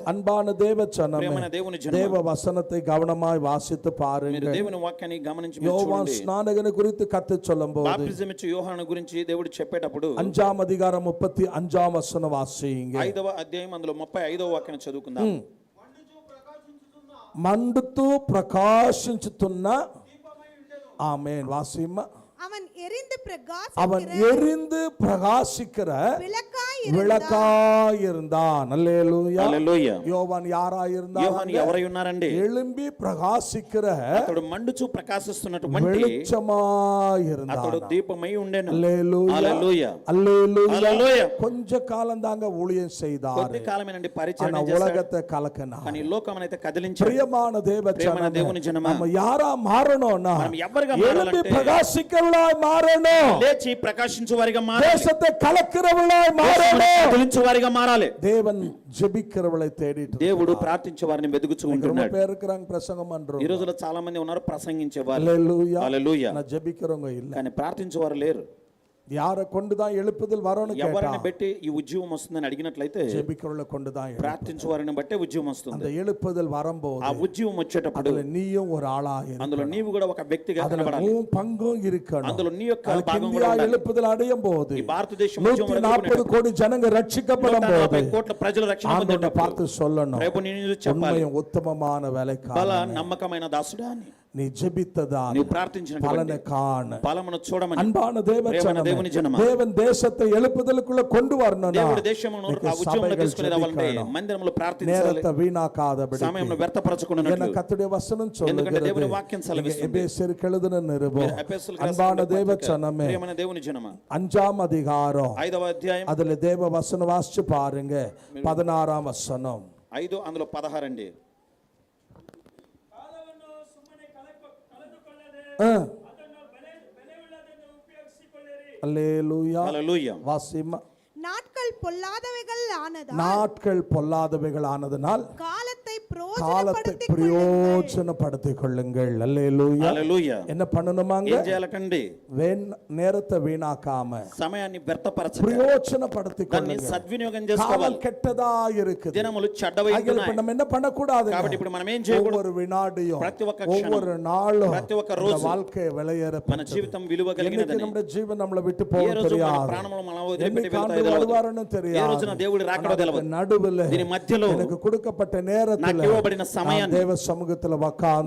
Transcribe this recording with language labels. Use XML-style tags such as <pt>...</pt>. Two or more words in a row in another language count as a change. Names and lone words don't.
<ta>அன்பான தேவ ஜனமே,</ta> <te>ప్రియమైన దేవుని జనమా,</te> <ta>தேவ வசனத்தை கவனமாய் வாசித்து</ta> <te>మీరు</te> <ta>பாருங்கள்.</ta> <te>దేవుని వాక్యాన్ని గమనించి మీరు</te> <ta>யோவான்</ta> <te>చూడండి.</te> <ta>ஸ்நானகனை குறித்து கத்து சொல்லும் போது</ta> <te>బాప్టిజం ఇచ్చే యోహాను గురించి దేవుడు చెప్పేటప్పుడు</te> <ta>5ஆம் அதிகாரம் 35ஆம் வசனம் வாசிங்க.</ta> <te>5వ అధ్యాయం అందులో 35వ వాక్యాన్ని చదువుకుందాం. మండుతూ ప్రకాశించుతున్న ఆమేన్ వాసిమ్మ.</te> <ta>அவன் எரிந்து அவன் பிரகாசிக்கிற எரிந்து பிரகாசிக்கிற விளக்காய் விளக்காயிருந்தான். அல்லேலூயா.</ta> <te>హల్లెలూయా.</te> <ta>யோவான் யாராயிருந்தான்?</ta> <te>యోహాను ఎవరై ఉన్నారండి?</te> <ta>எழும்பி பிரகாசிக்கிற</ta> <te>అతడు మండుచు ప్రకాశిస్తున్నటువంటి</te> <ta>வெளிச்சமாயிருந்தான்.</ta> <te>అతడు దీపమై ఉండెను.</te> <ta>அல்லேலூயா.</ta> <te>హల్లెలూయా.</te> <ta>அல்லேலூயா.</ta> <te>హల్లెలూయా.</te> <ta>கொஞ்ச కాలం தாங்க ஊழியம் செய்தார்.</ta> <te>కొద్ది కాలమేనండి పరిచయం</te> <ta>ஆனா</ta> <te>చేశాడు.</te> <ta>உலகத்தை கலக்கினார்.</ta> <te>కానీ లోకమనైతే కదిలించాడు.</te> <ta>பிரியமான தேவ</ta> <te>ప్రియమైన</te> <ta>ஜனமே,</ta> <te>దేవుని జనమా,</te> <ta>நம்ம யாரா மாறணும்னா</ta> <te>మనం ఎవరిగా</te> <ta>எழும்பி</ta> <te>మారాలంటే</te> <ta>பிரகாசிக்கிறவளாய் மாறணும்.</ta> <te>లేచి ప్రకాశించు వారిగా మారాలి.</te> <ta>தேசத்தை கலக்கிறவளாய் மாறணும்.</ta> <te>కదిలించు వారిగా మారాలి.</te> <ta>தேவன் ஜெபிக்கிறவளை தேடிட்டு</ta> <te>దేవుడు ప్రార్థించే వారిని వెతుకుచూ</te> <ta>ரொம்ப</ta> <te>ఉంటున్నాడు.</te> <ta>பேர் இருக்கிறாங்க பிரசங்கம்</ta> <te>ఈ</te> <ta>பண்றோம்.</ta> <te>రోజుల్లో చాలా మంది ఉన్నారు ప్రసంగించే వారు.</te> <ta>அல்லேலூயா.</ta> <te>హల్లెలూయా.</te> <ta>நான் ஜெபிக்கிறவங்க இல்ல.</ta> <te>కానీ ప్రార్థించే వారు లేరు.</te> <ta>யாரை கொண்டுதான் எழுப்புதல் வரணும் கேட்டா</ta> <te>ఎవరిని బట్టి ఈ ఉద్యమం వస్తుందని అడిగినట్లయితే</te> <ta>ஜெபிக்கிறவளை கொண்டுதான் எழுப்புதல்.</ta> <te>ప్రార్థించే వారిని బట్టే ఉద్యమం వస్తుంది.</te> <ta>அந்த எழுப்புதல் வரும்போது</ta> <te>ఆ ఉద్యమం వచ్చేటప్పుడు</te> <ta>அதுல நீயும் ஒரு ஆளா</ta> <te>అందులో నీవు కూడా ఒక వ్యక్తిగా</te> <ta>அதுல</ta> <te>కనబడాలి.</te> <ta>உன் பங்கும் இருக்கணும்.</ta> <te>అందులో నీ యొక్క</te> <ta>அதுக்கு</ta> <te>భాగం</te> <ta>இந்தியா</ta> <te>కూడా ఉండాలి.</te> <ta>எழுப்புதல் அடையும் போது</ta> <te>ఈ భారతదేశం ఉద్యమం</te> <ta>140 கோடி ஜனங்க ரட்சிக்கப்படும் போது</ta> <te>140 కోట్ల ప్రజలు రక్షణ</te> <ta>ஆண்டவரை</ta> <te>పొందేటప్పుడు</te> <ta>பார்த்து சொல்லணும்,</ta> <te>రేపు నేను చెప్పాలి,</te> <ta>உண்மையும் உத்தமமான</ta> <te>బల</te> <ta>வேலைக்காரன்</ta> <te>నమ్మకమైన దాసుడా అని.</te> <ta>நீ ஜெபித்ததா</ta> <te>నీవు ప్రార్థించిన</te> <ta>பலனை காண.</ta> <te>ఫలమును చూడమని.</te> <ta>அன்பான தேவ</ta> <te>ప్రియమైన దేవుని</te> <ta>ஜனமே,</ta> <te>జనమా,</te> <ta>தேவன் தேசத்தை எழுப்புதலுக்குள்ள கொண்டு வரணும்னா</ta> <te>దేవుడు దేశమును ఆ ఉద్యమంలో తీసుకుని రావాలంటే మందిరంలో ప్రార్థించాలి.</te> <ta>நேரத்தை வீணாக்காதபடி</ta> <te>సమయంలో</te> <ta>என்ன</ta> <te>వ్యర్థపరచుకున్నట్లు.</te> <ta>கர்த்தருடைய வசனம்</ta> <te>ఎందుకంటే దేవుని</te> <ta>சொல்லுகிறது.</ta> <te>వాక్యం సెలవిస్తుంది.</te> <ta>எபேசியருக்கு எழுதின நிருபம்</ta> <te>ఎఫెసీయులకు</te> <ta>அன்பான</ta> <te>రాసిన</te> <ta>தேவ</ta> <te>పత్రిక,</te> <ta>ஜனமே,</ta> <te>ప్రియమైన దేవుని జనమా,</te> <ta>5ஆம் அதிகாரம்</ta> <te>5వ అధ్యాయం</te> <ta>அதுல தேவ வசனம் வாசிச்சு பாருங்க. 16ஆம் வசனம்.</ta> <te>5 అందులో 16 అండి.</te> <ta>அல்லேலூயா.</ta> <te>హల్లెలూయా.</te> <ta>வாசிமா. நாட்கள் பொல்லாதவைகள் ஆனதால் நாட்கள் பொல்லாதவைகள் ஆனதனால் காலத்தை காலத்தை பிரயோஜனப்படுத்திக் கொள்ளுங்கள். பிரயோஜனப்படுத்திக் கொள்ளுங்கள். அல்லேலூயா.</ta> <te>హల్లెలూయా.</te> <ta>என்ன பண்ணணுமாங்க?</ta> <te>ఏం చేయాలటండి?</te> <ta>நேரத்தை வீணாக்காம</ta> <te>సమయాన్ని వ్యర్థపరచక</te> <ta>பிரயோஜனப்படுத்திக்</ta> <te>దాన్ని</te> <ta>கொள்ளுங்க.</ta> <te>సద్వినియోగం</te> <ta>காலம்</ta> <te>చేసుకోవాలి.</te> <ta>கெட்டதா இருக்குது.</ta> <te>దినములు చెడ్డవై</te> <ta>ஆகையால் இப்ப</ta> <te>ఉంటున్నాయి.</te> <ta>நம்ம என்ன பண்ணக்கூடாது?</ta> <te>కాబట్టి ఇప్పుడు మనం ఏం చేయకూడదు?</te> <ta>ஒவ்வொரு வினாடியும்</ta> <te>ప్రతి ఒక్క క్షణం,</te> <ta>ஒவ்வொரு நாளும்</ta> <te>ప్రతి ఒక్క</te> <ta>இந்த</ta> <te>రోజు</te> <ta>வாழ்க்கையை விலையேற</ta> <te>మన జీవితం విలువ</te> <ta>என்னைக்கு</ta> <te>కలిగినదని.</te> <ta>நம்முடைய ஜீவன் நம்மளை விட்டு</ta> <te>ఏ</te> <ta>போக</ta> <te>రోజు మన</te> <ta>தெரியாது.</ta> <te>ప్రాణములు మనం వదిలిపెట్టి</te> <ta>என்னைக்கு</ta> <te>వెళ్తాయో</te> <ta>ஆண்டு</ta> <te>తెలియదు.</te> <ta>வருவாருன்னு</ta> <te>ఏ</te> <ta>தெரியாது.</ta> <te>రోజున దేవుడి రాకడో</te> <ta>ஆனா</ta> <te>తెలియదు.</te> <ta>அதுக்கு நடுவுல</ta> <te>దీని మధ్యలో</te> <ta>எனக்கு கொடுக்கப்பட்ட நேரத்துல</ta> <te>నాకు ఇవ్వబడిన సమయాన్ని</te> <ta>தேவ சமூகத்துல உட்கார்ந்து</ta>